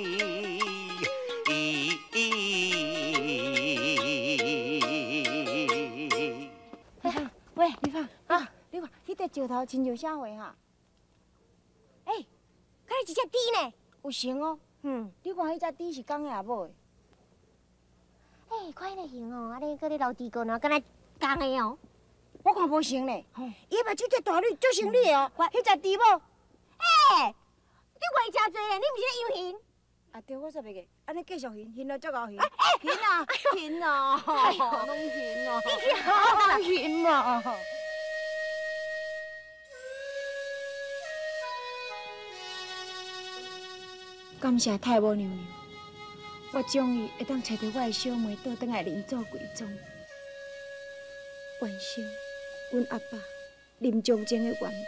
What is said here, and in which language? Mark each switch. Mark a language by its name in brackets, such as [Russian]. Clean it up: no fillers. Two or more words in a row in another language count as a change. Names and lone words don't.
[Min Nan Chinese] 喂，你看啊，你看，迄块石头亲像啥货哈？哎，敢是一只猪呢？有像哦。你看迄只猪是公的也母的？哎，看迄个形哦，安尼搁咧流猪膏呢，敢若公的哦。我看无像呢。伊目睭这大蕊，足像你的哦。迄只猪某。哎，你话真多咧，你毋是咧游行？啊对，我煞袂记，安尼继续行到足够行。行啊，行啊，拢行啊，拢行啊。感谢太母娘娘，我终于会当找到我的小妹倒转来邻做归宗，完成阮阿爸临终前的愿望。